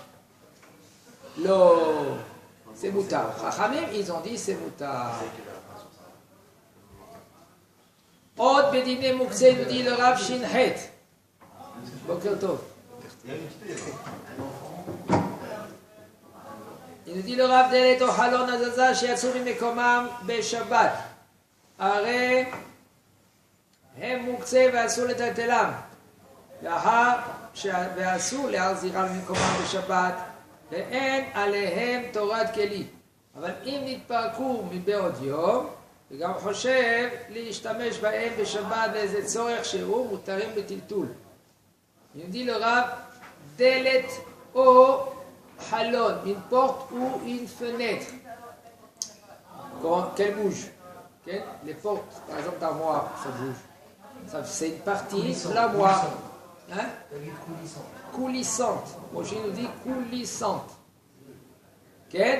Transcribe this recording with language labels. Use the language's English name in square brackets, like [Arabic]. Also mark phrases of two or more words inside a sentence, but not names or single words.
[French] L'eau, c'est moutar. Chachamim, ils ont dit c'est moutar. [Hebrew] עוד בדיני מוקצה, [French] nous dit le Rav Shinhet. [Hebrew] בוקר טוב. [French] Il nous dit le [Hebrew] Rav דלת או חלון הזזה שיצאו ממקומם בשבת. הרי הם מוקצה ואסור לטלטלם. ואסור להחזירם ממקומם בשבת. ואין עליהם תורת כלי. אבל אם נתפרקו מבעוד יום, וגם חושב להשתמש בהם בשבת באיזה צורך שהוא, מותרים בטלטול. [French] Il dit le Rav, [Hebrew] דלת או חלון, [French] une porte ou une fenêtre, qu'elle bouge. Okay? Les portes, par exemple d'armoire, ça bouge. C'est une partie de l'armoire. Hein? Coulissante. Moshe nous dit coulissante. Okay?